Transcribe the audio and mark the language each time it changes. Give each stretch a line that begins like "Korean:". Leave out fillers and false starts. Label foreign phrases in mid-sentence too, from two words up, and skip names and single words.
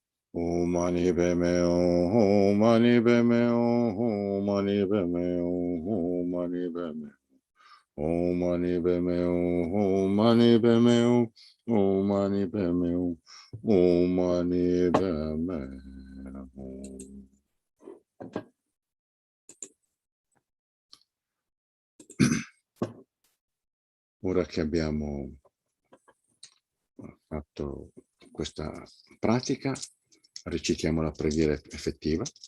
Sanskrit: Om Mani Padme Hum, Om Mani Padme Hum, Om Mani Padme Hum, Om Mani Padme Om Mani Padme Hum, Om Mani Padme Hum, Om Mani Padme Hum, Om Mani Padme Hum.
Italian: Ora che abbiamo fatto questa pratica, recitiamo la preghiera effettiva.